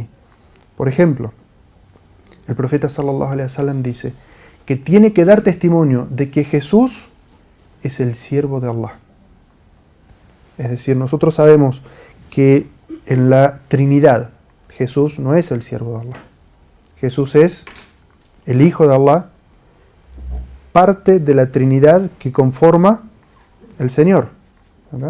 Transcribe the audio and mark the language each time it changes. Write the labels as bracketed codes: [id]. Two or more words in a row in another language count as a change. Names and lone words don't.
[es] Por ejemplo, el profeta [ar] صلى الله عليه وسلم [es] dice que tiene que dar testimonio de que Jesús es el siervo de Allah. Es decir, nosotros sabemos que en la Trinidad Jesús no es el siervo de Allah. Jesús es el Hijo de Allah, parte de la Trinidad que conforma el Señor, ¿verdad?